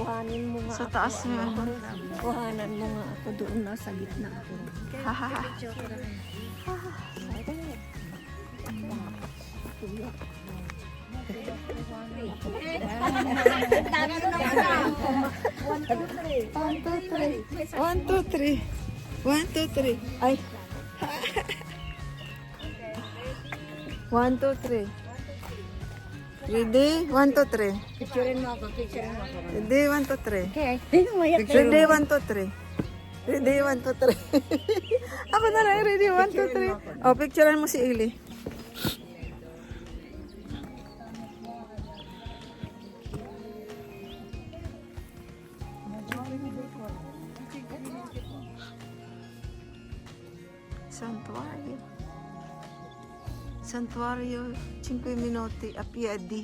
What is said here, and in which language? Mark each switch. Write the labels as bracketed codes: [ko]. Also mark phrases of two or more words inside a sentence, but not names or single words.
[tl] Kuhanin mo nga Sa taas ako, may ano? Kuhanan mo nga ako doon na sa gitna ako. [en] Hahaha. One, two, three. One, two, three. Ay. 1, 2, 3. Ready? 1, 2, 3. [tl] Picturein mo ako, picturein mo ako. [en] Ready? 1, 2, 3. [tl] Okay, mayak na [en] Ready? 1, 2, 3. Ready? 1, 2, 3. [tl] Ako na lang. [en] Ready? 1, 2, 3. [tl] Oh, picturean mo si Ili. Santuario. [it] Santuario 5 minuti a piedi.